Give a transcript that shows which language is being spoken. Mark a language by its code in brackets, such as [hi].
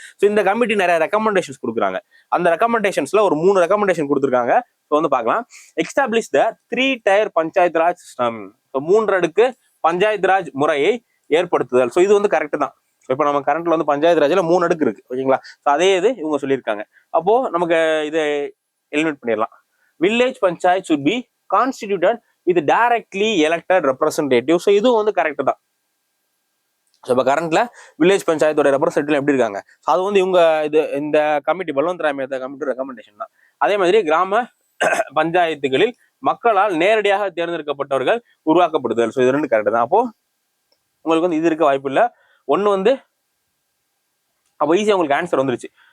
[ta] So இந்த committee நிறைய recommendations கொடுக்குறாங்க. அந்த ரெக்கமெண்டேஷன்ஸ்ல ஒரு 3 ரெக்கமெண்டேஷன் கொடுத்துருக்காங்க. ஸோ வந்து பார்க்கலாம். [en] Establish the 3 tier panchayat raj system. [ta] So 3 அடுக்கு பஞ்சாயத்து ராஜ் முறையை ஏற்படுத்துதல். ஸோ இது வந்து கரெக்ட் தான். இப்ப நம்ம கரண்ட்ல வந்து பஞ்சாயத்து ராஜ்ல 3 அடுக்கு இருக்கு. ஓகேங்களா? அதே இது இவங்க சொல்லியிருக்காங்க. அப்போ நமக்கு இதை எலிமினேட் பண்ணிடலாம். [en] Village panchayat should be constituted with directly elected representative. [ta] So இதுவும் வந்து கரெக்ட் தான். ஸோ இப்போ கரண்ட்ல வில்லேஜ் பஞ்சாயத்தோட ரெப்ரஸன்டேட்டிவ் எப்படி இருக்காங்க, அது வந்து இவங்க இந்த committee Balwant Rai Mehta committee recommendation தான். அதே மாதிரி கிராம பஞ்சாயத்துகளில் மக்களால் நேரடியாக தேர்ந்தெடுக்கப்பட்டவர்கள் உருவாக்கப்படுதல். ஸோ இது 2 கரெக்ட் தான். அப்போ உங்களுக்கு வந்து இது இருக்க வாய்ப்பு இல்லை. ஒன்னு வந்து அப்போ ஈஸியா உங்களுக்கு ஆன்சர் வந்துருச்சு.